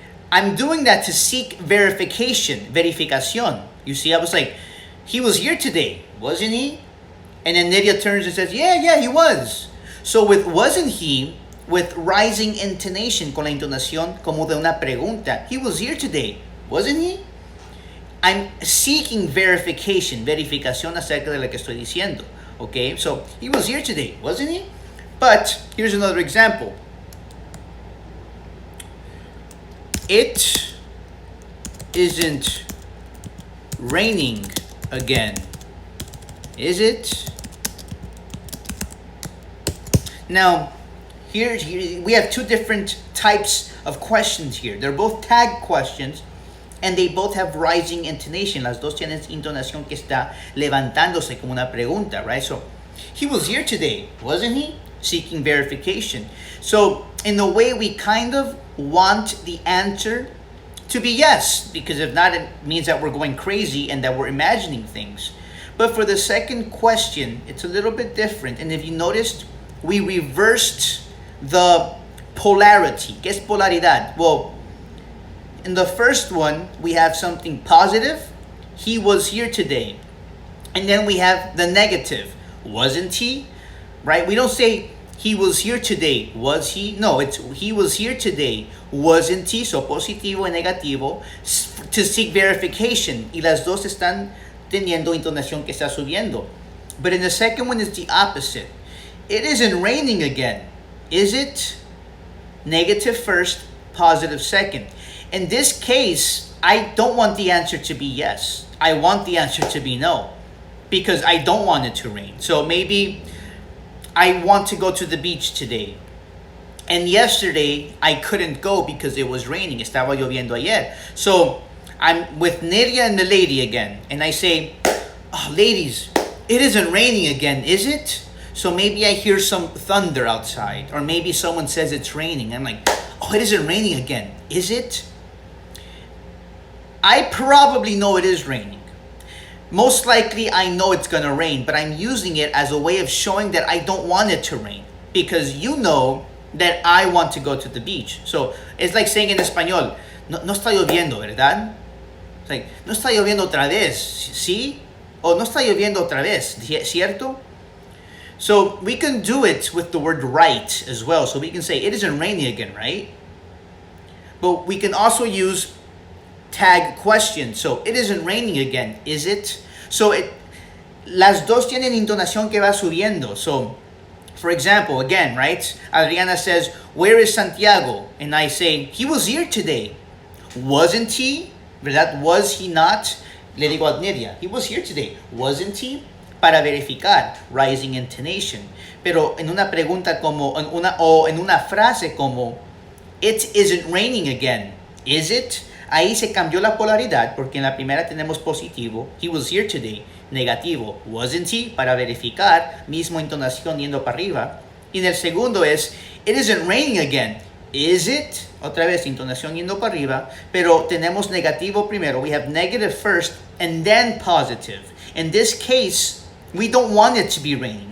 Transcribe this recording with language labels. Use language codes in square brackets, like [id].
[en] I'm doing that to seek verificación. You see, I was like, he was here today, wasn't he? And then Nidia turns and says, yeah, he was. So with wasn't he, with rising intonation, [es] con la entonación como de una pregunta. [en] He was here today, wasn't he? I'm seeking [es] verificación acerca de lo que estoy diciendo. [en] Okay, so he was here today, wasn't he? But here's another example. It isn't raining again, is it? Now, here we have two different types of questions here. They're both tag questions, and they both have rising intonation. [es] Las dos tienen intonación que está levantándose como una pregunta, right? [en] So, he was here today, wasn't he? Seeking verification. So, in a way, we kind of want the answer to be yes, because if not, it means that we're going crazy and that we're imagining things. But for the second question, it's a little bit different. And if you noticed, we reversed the polarity. [es] ¿Qué es polaridad? [en] Well, in the first one, we have something positive. He was here today. And then we have the negative. Wasn't he? Right? We don't say he was here today. Was he? No, it's he was here today. Wasn't he? So [es] positivo y negativo [en] to seek verification. [es] Y las dos están teniendo intonación que está subiendo. [en] But in the second one, it's the opposite. It isn't raining again, is it? Negative first, positive second. In this case, I don't want the answer to be yes. I want the answer to be no, because I don't want it to rain. So maybe I want to go to the beach today. And yesterday, I couldn't go because it was raining. [es] Estaba lloviendo ayer. [en] So I'm with Nidia and the lady again. And I say, oh, ladies, it isn't raining again, is it? So maybe I hear some thunder outside, or maybe someone says it's raining. I'm like, oh, it isn't raining again, is it? I probably know it is raining. Most likely I know it's gonna rain, but I'm using it as a way of showing that I don't want it to rain, because you know that I want to go to the beach. So it's like saying in español, [es] no está lloviendo, ¿verdad? [en] It's like, [es] no está lloviendo otra vez, ¿sí? O no está lloviendo otra vez, ¿cierto? [en] So we can do it with the word right as well. So we can say, it isn't raining again, right? But we can also use tag question. So it isn't raining again, is it? So [es] las dos tienen intonación que va subiendo. [en] So, for example, again, right? Adriana says, "Where is Santiago?" And I say, "He was here today." Wasn't he? ¿Verdad? Was he not? [es] Le digo a Nidia, [en] "He was here today." Wasn't he? [es] Para verificar, [en] rising intonation. [es] Pero en una pregunta como, en una frase como, [en] "It isn't raining again." Is it? [es] Ahí se cambió la polaridad porque en la primera tenemos positivo, [en] "He was here today." [es] Negativo, [en] "Wasn't he?" [es] Para verificar, mismo intonación yendo para arriba. Y en el segundo es, [en] "It isn't raining again." Is it? [es] Otra vez, intonación yendo para arriba, pero tenemos negativo primero. [en] We have negative first and then positive. In this case, we don't want it to be raining.